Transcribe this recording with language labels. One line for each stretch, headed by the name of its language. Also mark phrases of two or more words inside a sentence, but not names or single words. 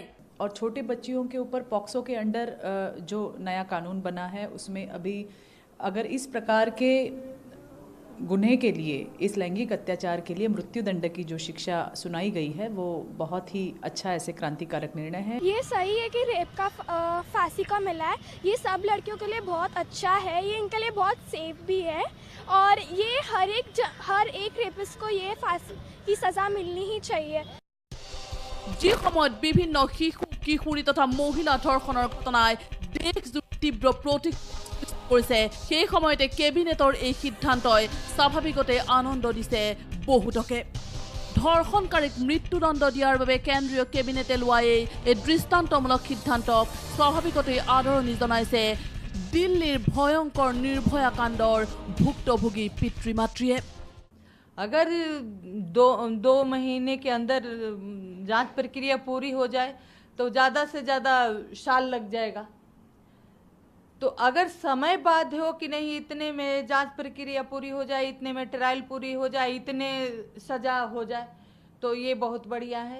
Hindi: और छोटे बच्चियों के ऊपर पॉक्सो के अंडर जो नया कानून बना है उसमें अभी अगर इस प्रकार के गुन्हे के लिए, इस लैंगिक अत्याचार के लिए मृत्युदंड की जो शिक्षा सुनाई गई है वो बहुत ही अच्छा ऐसे क्रांतिकारक निर्णय है। ये सही है कि रेप का फांसी का मिला है, ये सब लड़कियों के लिए बहुत अच्छा है, ये इनके लिए बहुत सेफ भी है और ये हर एक रेपिस्ट को ये फांसी की सज़ा मिलनी ही चाहिए।
Assamese: যি সময়ত বিভিন্ন শিশু কিশোৰী তথা মহিলা ধৰ্ষণৰ ঘটনাই দেশজুৰি তীব্ৰ প্ৰতিক্ৰিয়া কৰিছে সেই সময়তে কেবিনেটৰ এই সিদ্ধান্তই স্বাভাৱিকতে আনন্দ দিছে বহুতকে। ধৰ্ষণকাৰীক মৃত্যুদণ্ড দিয়াৰ বাবে কেন্দ্ৰীয় কেবিনেটে লোৱা এই দৃষ্টান্তমূলক সিদ্ধান্তক স্বাভাৱিকতে আদৰণি জনাইছে দিল্লীৰ ভয়ংকৰ নিৰ্ভয়া কাণ্ডৰ ভুক্তভোগী পিতৃ মাতৃয়ে।
Hindi: अगर दो महीने के अंदर जांच प्रक्रिया पूरी हो जाए तो ज़्यादा से ज़्यादा साल लग जाएगा। तो अगर समय बाध हो कि नहीं इतने में जांच प्रक्रिया पूरी हो जाए, इतने में ट्रायल पूरी हो जाए, इतने सज़ा हो जाए तो ये बहुत बढ़िया है।